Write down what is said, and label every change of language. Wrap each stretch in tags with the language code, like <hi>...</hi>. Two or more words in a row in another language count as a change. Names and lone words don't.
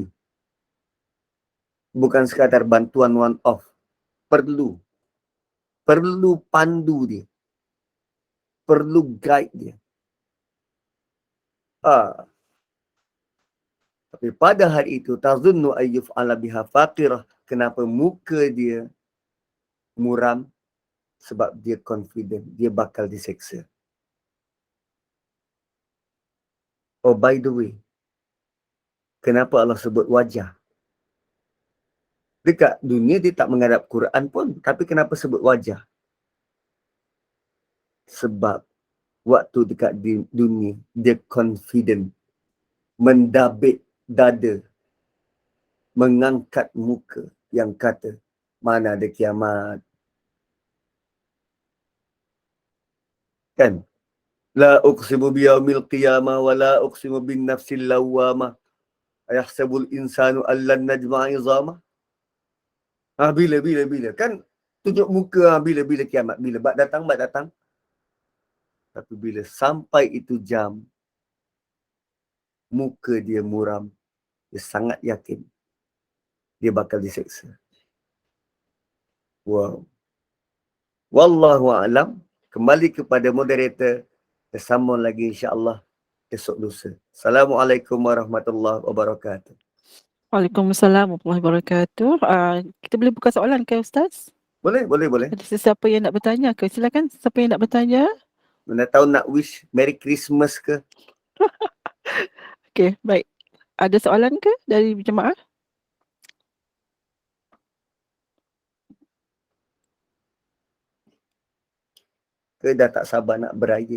<ms>Bukan sekadar bantuan</ms> <en>one off.</en> <ms>Perlu pandu dia. Perlu guide dia. Tapi pada hari itu,</ms> <ar>تظن أن يفعل بها فاقرة.</ar> <ms>Kenapa muka dia muram? Sebab dia confident. Dia bakal diseksa. Oh, by the way, kenapa Allah sebut wajah? Dekat dunia dia tak menghadap Quran pun. Tapi kenapa sebut wajah? Sebab waktu dekat dunia, dia confident. Mendabik dada. Mengangkat muka yang kata, mana ada kiamat. Kan?</ms> <ar>لا أقسم بيوم القيامة ولا أقسم بالنفس اللوامة. أيحسب الإنسان ألن نجمع عظامه.</ar> <ms>Bila. Kan tunjuk muka bila kiamat. Bila bak datang. Tapi bila sampai itu jam, muka dia muram. Dia sangat yakin dia bakal diseksa.</ms> <ar>Wow. والله أعلم.</ar> <ms>Kembali kepada moderator. Kita sambung lagi insya-Allah esok lusa.</ms> <ar>السلام عليكم ورحمة الله وبركاته. وعليكم السلام ورحمة الله وبركاته.</ar> <ms>Kita boleh buka soalan ke Ustaz? Boleh. Ada sesiapa yang nak bertanya ke? Silakan, siapa yang nak bertanya? Mana tahu nak wish</ms> <en>Merry Christmas</en> <ms>ke? Okey, baik. Ada soalan ke dari jemaah? Ke dah tak sabar nak beraya?</ms>